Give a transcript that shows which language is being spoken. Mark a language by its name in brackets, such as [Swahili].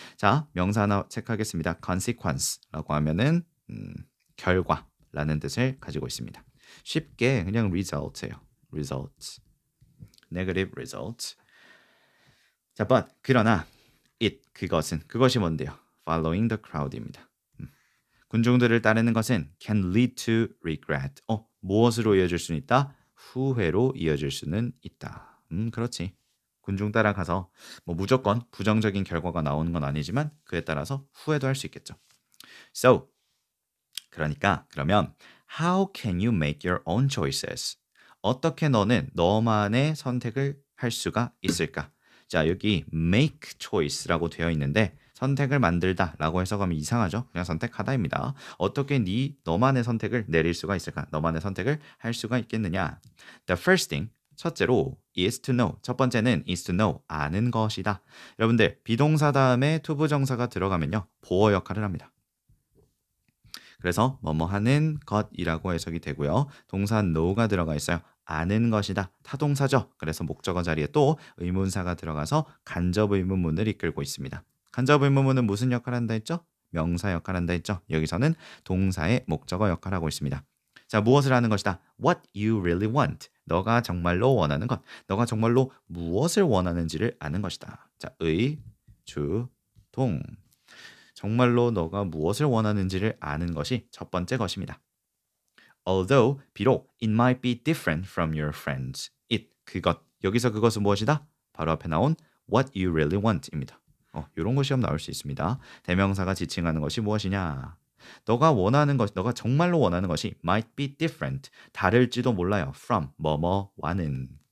[Korean] 자, 명사 하나 체크하겠습니다. consequence라고 하면은 결과라는 뜻을 가지고 있습니다. 쉽게 그냥 result예요. result. [English] negative result. [Korean] 자, 그러나 그것이 뭔데요? [English] following the crowd [Korean] 입니다. 군중들을 따르는 것은 [English] can lead to regret. [Korean] 무엇으로 이어질 수는 있다? 후회로 이어질 수는 있다. 그렇지. 군중 따라가서 뭐 무조건 부정적인 결과가 나오는 건 아니지만 그에 따라서 후회도 할 수 있겠죠. [English] So, [Korean] 그러니까 그러면 [English] how can you make your own choices? [Korean] 어떻게 너는 너만의 선택을 할 수가 있을까? 자, 여기 make choice라고 되어 있는데 선택을 만들다라고 해석하면 이상하죠. 그냥 선택하다입니다. 어떻게 너만의 선택을 내릴 수가 있을까? 너만의 선택을 할 수가 있겠느냐? [English] The first thing, [Korean] 첫째로 [English] is to know. [Korean] 첫 번째는 [English] is to know, [Korean] 아는 것이다. 여러분들 비동사 다음에 투부정사가 들어가면요. 보어 역할을 합니다. 그래서 뭐뭐 하는 것이라고 해석이 되고요. 동사 know가 들어가 있어요. 아는 것이다. 타동사죠. 그래서 목적어 자리에 또 의문사가 들어가서 간접 의문문을 이끌고 있습니다. 간접 의문문은 무슨 역할을 한다 했죠? 명사 역할을 한다 했죠? 여기서는 동사의 목적어 역할을 하고 있습니다. 자, 무엇을 하는 것이다? [English] What you really want. [Korean] 너가 정말로 원하는 것. 너가 정말로 무엇을 원하는지를 아는 것이다. 자, 주, 동. 정말로 너가 무엇을 원하는지를 아는 것이 첫 번째 것입니다. [English] Although, [Korean] 비록 [English] it might be different from your friends. [Korean] it, 그것. 여기서 그것은 무엇이다? 바로 앞에 나온 [English] what you really want [Korean] 입니다. 이런 거 시험 나올 수 있습니다. 대명사가 지칭하는 것이 무엇이냐? 너가 원하는 것, 너가 정말로 원하는 것이 [English] might be different. [Korean] 다를지도 몰라요. from, 뭐뭐와는.